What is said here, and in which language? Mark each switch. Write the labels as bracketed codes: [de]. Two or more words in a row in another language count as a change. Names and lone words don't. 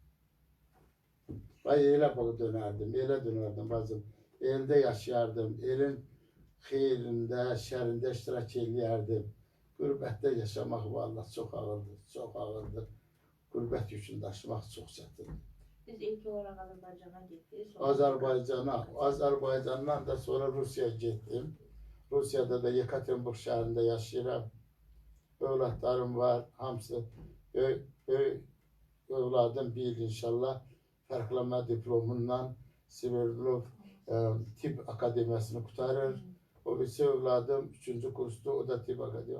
[az] Vay elə dönərdim bacım. Elde yaşayardım, elin xeyrində, şərində iştirak eləyərdim. Qürbətdə yaşamaq vallahi çox ağırdır, çox ağırdır. Qürbət yükünü daşımaq çox çətindir. [tr] Biz ilk olarak Azerbaycan'a gittik. Azerbaycan'dan da sonra Rusya'ya gittim. Rusya'da da Yekaterinburg şehrinde yaşayıram. [az] Evlatlarım var, hamısı. Evladım bir inşallah fərqlənmə diplomundan Sverdlov Tibb Akademiyasını qurtarır. O birisi evladım 3-cü kursda, o da Tibb Akademiyası.